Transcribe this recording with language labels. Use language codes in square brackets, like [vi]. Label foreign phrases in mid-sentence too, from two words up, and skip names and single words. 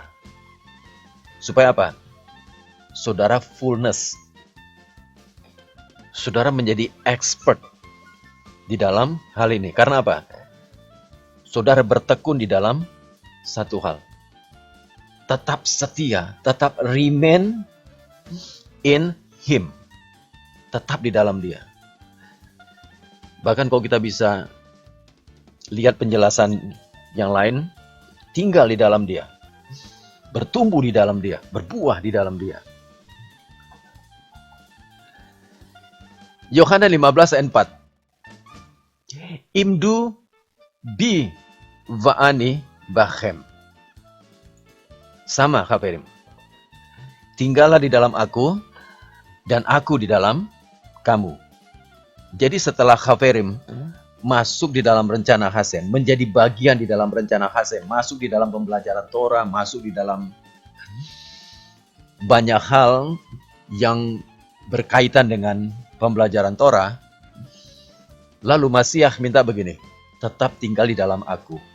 [id] Supaya apa? Saudara fullness. Saudara menjadi expert di dalam hal ini. Karena apa? Saudara bertekun di dalam satu hal. tetap setia, tetap [en] remain in Him. [id] Tetap di dalam Dia. Bahkan kalau kita bisa lihat penjelasan yang lain, tinggal di dalam Dia, bertumbuh di dalam Dia, berbuah di dalam Dia. Yohanes 15 ayat 4. [he] עמדו בי ואני בכם. [id] Sama Haverim. Tinggallah di dalam aku, dan aku di dalam kamu. Jadi setelah Haverim masuk di dalam rencana Hasem, menjadi bagian di dalam rencana Hasem, masuk di dalam pembelajaran Torah, masuk di dalam banyak hal yang berkaitan dengan pembelajaran Torah, lalu Masiah minta begini, tetap tinggal di dalam aku.